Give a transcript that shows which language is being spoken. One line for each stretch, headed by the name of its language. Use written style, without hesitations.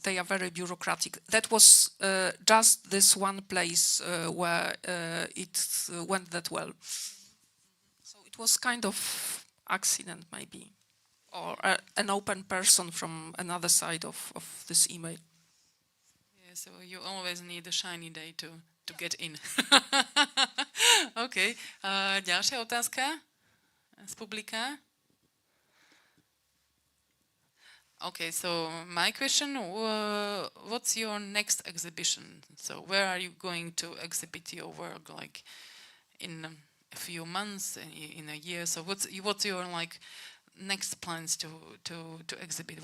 English: They are very bureaucratic. That was just this one place where it went that well. So it was kind of accident, maybe, or an open person from another side of this email. Yeah, so you always need a shiny day to get in. OK.
Slovak: Ďalšia otázka z publika.
English: Okay, so my question, what's your next exhibition? So where are you going to exhibit your work, in a few months, in a year? So what's your next plans to exhibit?